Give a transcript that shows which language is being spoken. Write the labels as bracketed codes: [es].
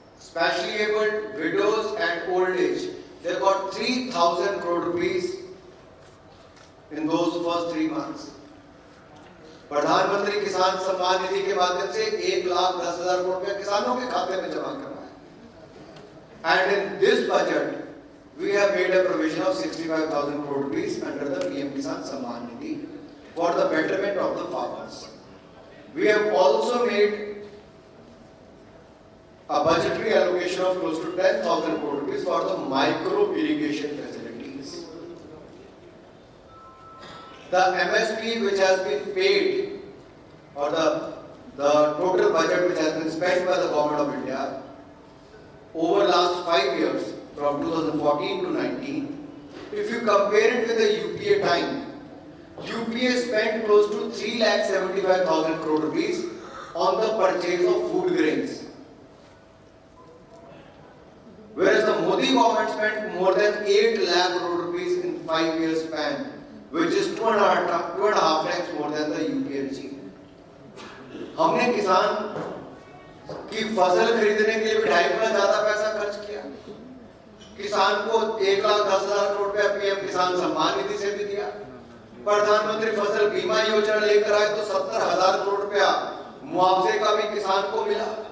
[en] specially abled, widows and old age. They got 3,000 crore rupees in those first 3 months. [hi] प्रधानमंत्री किसान सम्मान निधि के माध्यम से 1,10,000 करोड़ रुपया किसानों के खाते में जमा करना है. [en] And in this budget, we have made a provision of 65,000 crore rupees under the PM Kisan Samman Nidhi for the betterment of the farmers. We have also made a budgetary allocation of close to 10,000 crore rupees for the micro irrigation facilities. The MSP which has been paid, or the total budget which has been spent by the government of India over last 5 years, from 2014 to 19, if you compare it with the UPA time, UPA spent close to 3,75,000 crore rupees on the purchase of food grains. Whereas the Modi government spent more than 8 lakh crore rupees in 5 years span, which is 2.5 times more than the UPA regime. [hi] हमने किसान की फसल खरीदने के लिए 2.5 गुना ज्यादा पैसा खर्च किया. किसान को 1,10,000 करोड़ रुपया पीएम किसान सम्मान निधि से भी दिया. प्रधानमंत्री फसल बीमा योजना लेकर आए तो 70,000 करोड़ रुपया मुआवजे का भी किसान को मिला.